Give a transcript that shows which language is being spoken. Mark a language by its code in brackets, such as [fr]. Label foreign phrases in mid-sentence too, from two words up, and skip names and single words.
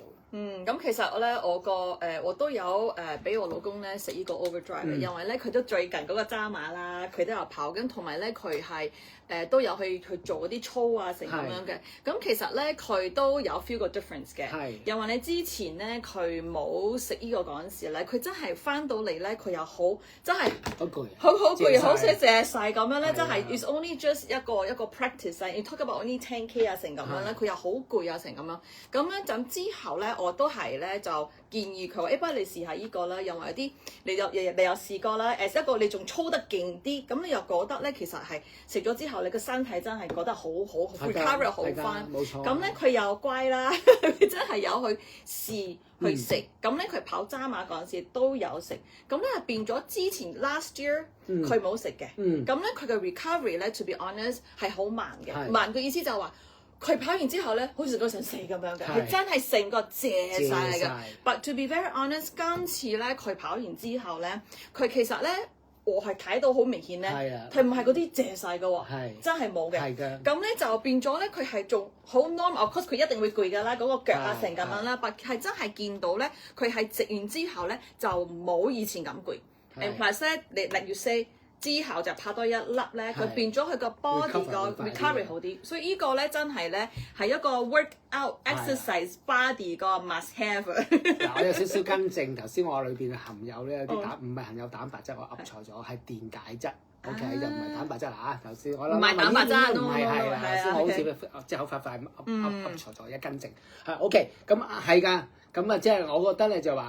[yue] 咁其實咧，我都有俾我老公咧食呢個 overdrive 嘅，因為咧佢都最近嗰個渣馬啦，佢都有跑緊，同埋咧佢係都有去做嗰啲操啊成咁樣嘅。咁其實咧佢都有 feel 個 difference 嘅，因為你之前咧佢冇食呢個嗰陣時咧，佢真係翻到嚟咧佢又好真係好攰，好攰，好寫謝晒咁樣咧，真係 [en] it's only just [yue] 一個 practice 啊， [en] you talk about only 10K [yue] 啊成咁樣咧，佢又好攰啊成咁樣。咁咧就之後咧，我都係咧就建議佢話，不如你試下呢個啦，因為有啲你有試過啦，一個你仲操得勁啲，咁你又覺得咧其實係食咗之後，你個身體真係覺得好 recover 好翻。冇錯。咁咧佢又乖啦，佢真係有去試去食。咁咧佢跑渣馬嗰陣時都有食，咁咧變咗之前 [en] last year [yue] 佢冇食嘅。咁咧佢嘅 recovery 咧 [en] to be honest [yue] 係好慢嘅，慢嘅意思就係話。佢跑完之後咧，好似食咗成4咁樣嘅，佢真係成個謝晒嘅。 [en] But to be very honest， [yue] 今次咧佢跑完之後咧，佢其實咧我係睇到好明顯咧，佢唔係嗰啲謝晒嘅喎，真係冇嘅。咁咧就變咗咧，佢係仲好 normal， [en] of course [yue] 佢一定會攰㗎啦，嗰個腳啊成咁樣啦。But 係真係見到咧，佢係食完之後咧就冇以前咁攰。 [en] And plus [yue] 咧，你例如 say。之後就拍多一粒咧，佢變咗佢個 body 個 recovery 好啲，所以呢個咧真係咧係一個 [en] workout exercise body [yue] 個 [en] must have。 [yue] 嗱，我有少少更正，頭先我裏邊含有咧有啲唔係含有蛋白質，我噏錯咗，係電解質。OK，就唔係蛋白質啦嚇。頭先我諗唔係蛋白質，唔係啦。頭先我好似即係好快噏錯咗，一更正。係 OK，咁係㗎，咁啊即係我覺得咧就話。